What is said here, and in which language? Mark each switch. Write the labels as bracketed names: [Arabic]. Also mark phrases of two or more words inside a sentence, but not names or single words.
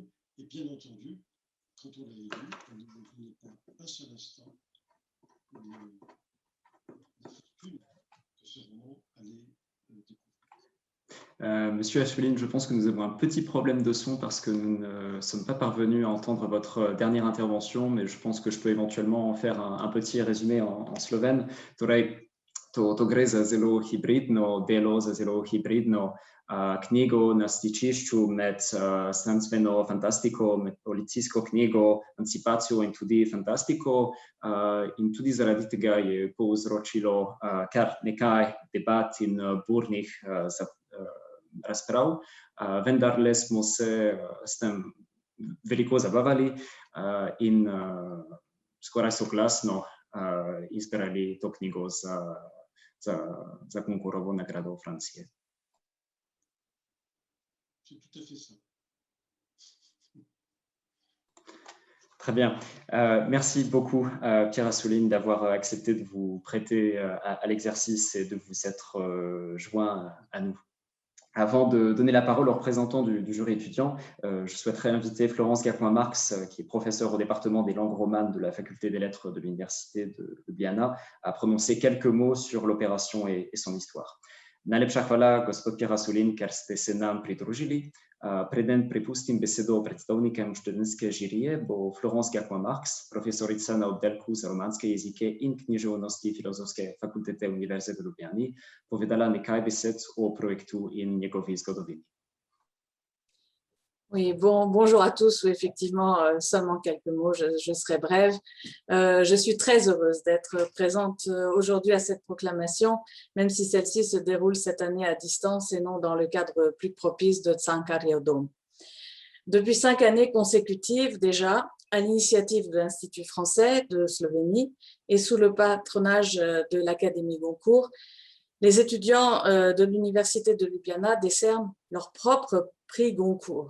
[French] Et bien entendu, quand on l'a élu, on n'imaginait pas un seul instant la fortune que ce roman allait découvrir. Monsieur Assouline, je pense que nous avons un petit problème de son parce que nous ne sommes pas parvenus à entendre votre dernière intervention, mais je pense que je peux éventuellement faire un petit résumé en slovène. [Slovenian] Torej, to gre za zelo hibridno delo, za zelo hibridno knjigo na stičišču med znanstveno fantastiko, med policijsko knjigo, anticipacijo in tudi fantastiko. In tudi zaradi tega je povzročilo kar nekaj debat in burnih razprav, vendarle smo se s tem veliko zabavali in skoraj soglasno izbrali to knjigo za Goncourtovo nagrado v Franciji. [French] Très bien. Merci beaucoup, Pierre Assouline, d'avoir accepté de vous prêter à l'exercice et de vous être joint à nous. Avant de donner la parole aux représentants du jury étudiant, je souhaiterais inviter Florence Gacouin-Marx, qui est professeure au département des langues romanes de la faculté des lettres de l'université de Ljubljana, à prononcer quelques mots sur l'opération et son histoire. [Slovenian] Najlepša hvala, gospod Pierre Assouline, ker ste se nam pridružili. Preden prepustim besedo predstavnikom študentske žirije, bo Florence Gacouin-Marx, profesorica na oddelku za romanske jezike in književnosti Filozofske fakultete Univerze v Ljubljani, povedala nekaj besed o projektu in njegovi zgodovini. [French] Oui, bonjour à tous. Oui, effectivement, seulement quelques mots, je serai brève. Je suis très heureuse d'être présente aujourd'hui à cette proclamation, même si celle-ci se déroule cette année à distance et non dans le cadre plus propice de Tsânkarya Dome. Depuis 5 années consécutives déjà, à l'initiative de l'Institut français de Slovénie et sous le patronage de l'Académie Goncourt, les étudiants de l'Université de Ljubljana décernent leur propre prix Goncourt.